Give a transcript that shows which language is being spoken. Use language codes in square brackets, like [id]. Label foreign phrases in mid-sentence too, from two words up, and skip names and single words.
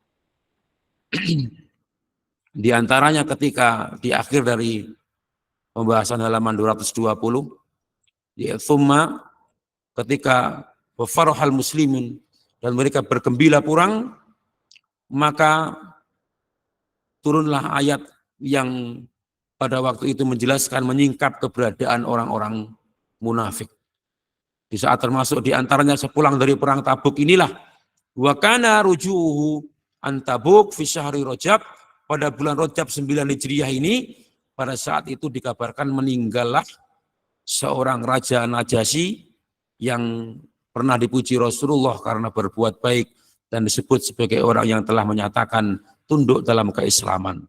[id] di antaranya ketika di akhir dari pembahasan halaman 220, ya, thumma, ketika [ar] wafarahal muslimin, [id] dan mereka bergembira perang, maka turunlah ayat yang pada waktu itu menjelaskan, menyingkap keberadaan orang-orang munafik. Di saat termasuk di antaranya sepulang dari perang Tabuk inilah, [ar] wa kana rujuhu an Tabuk fi syahri Rajab, [id] pada bulan Rajab 9 Hijriah ini, pada saat itu dikabarkan meninggallah seorang Raja Najasyi yang pernah dipuji Rasulullah karena berbuat baik dan disebut sebagai orang yang telah menyatakan tunduk dalam keislaman.